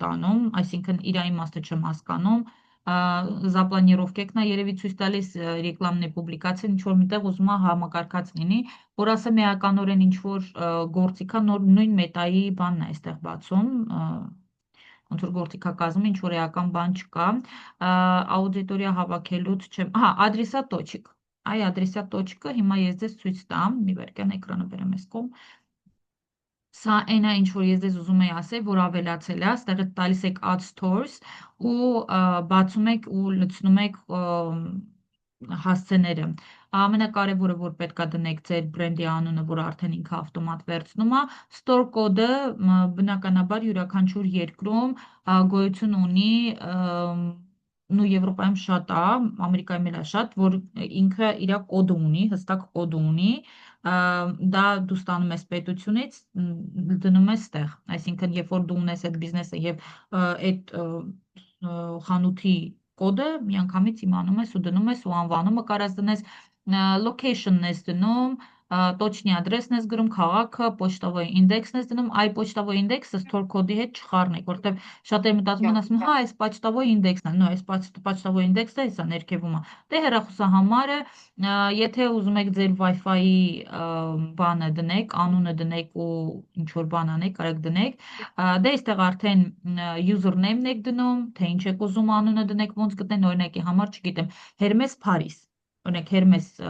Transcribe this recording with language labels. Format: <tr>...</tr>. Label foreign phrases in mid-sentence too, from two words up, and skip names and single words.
<hy>տանում, այսինքն իր իմաստը չեմ հասկանում, զապլանիրովկեքն է երևի ցույց տալիս</hy> <ru>рекламная публикация</ru> <hy>ինչ որ միտեղ ուզում է համակարգած լինի, որ ասեմ էականորեն ինչ որ գործիքա նույն մետայի բանն է այստեղ բացում, ոնց որ գործիքակազմում ինչ որ էական բան չկա, աուդիտորիա հավաքելուց չեմ, հա,</hy> <ru>адресная точка,</ru> <hy>այ</hy> <ru>адресная точка</ru> <hy>հիմա ես ձեզ ցույց տամ, մի վերքան էկրանը բերեմ այս կողմ, Սա այն է, ինչ որ ես ձեզ ուզում եի ասել, որ ավելացել է, ստեղ տալիս եք</hy> <en>add stores</en> <hy>ու բացում եք ու լցնում եք հասցեները։ Ամենակարևորը, որ պետք է դնեք ձեր բրենդի անունը, որ արդեն ինքը ավտոմատ վերցնում է, store կոդը բնականաբար յուրաքանչյուր երկրում գոյություն ունի նու Եվրոպայում շատ է, Ամերիկայում էլ է շատ, որ ինքը իր կոդը ունի, հստակ կոդը ունի, դա դու ստանում ես պետությունից, դնում ես տեղ, այսինքն երբ որ դու ունես այդ բիզնեսը եւ այդ խանութի կոդը միանգամից իմանում ես ու դնում ես ու անվանումը կարաս դնես, location-ն ես դնում,</hy> <ru>точный адресն</ru> <hy>ես գրում, քաղաքը, почтовый ինդեքսն ես դնում, այ почтовый ինդեքսը store կոդի հետ չխառնեք, որտեղ շատերը մտածում են ասում, հա, այս почтовый ինդեքսն է, նո, այս почтовый ինդեքսը էսա ներքևում է։ Դե հեռախոսահամարը, եթե ուզում եք ձեր Wi-Fi-ի բանը դնեք, անունը դնեք ու ինչ որ բան անեք, կարեք դնեք, դե այստեղ արդեն username-ն եք դնում, թե ինչ եք ուզում անունը դնեք, ոնց գտնեն, օրինակի համար, չգիտեմ, Hermes Paris օրինակ Hermes</hy>